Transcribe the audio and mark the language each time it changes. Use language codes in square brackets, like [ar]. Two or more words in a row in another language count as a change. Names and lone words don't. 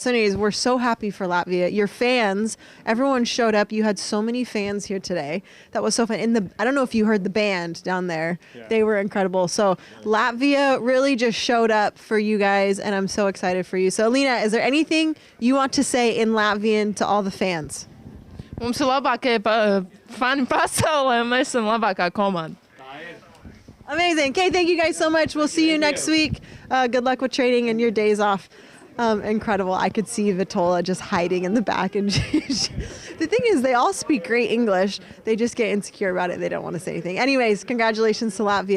[en] So anyways, we're so happy for Latvia. Your fans, everyone showed up. You had so many fans here today. That was so fun. I don't know if you heard the band down there. Yeah. They were incredible. So Latvia really just showed up for you guys, and I'm so excited for you. So Alina, is there anything you want to say in Latvian to all the fans? [lv] Mums ir labākie fani pasaulē, un mēs esam labākā komanda. [en] Amazing. Okay, thank you guys so much. We'll see you next week. Good luck with training and your days off. Incredible. I could see Vitola just hiding in the back. And the thing is, they all speak great English. They just get insecure about it. They don't want to say anything. Anyways, congratulations to Latvia.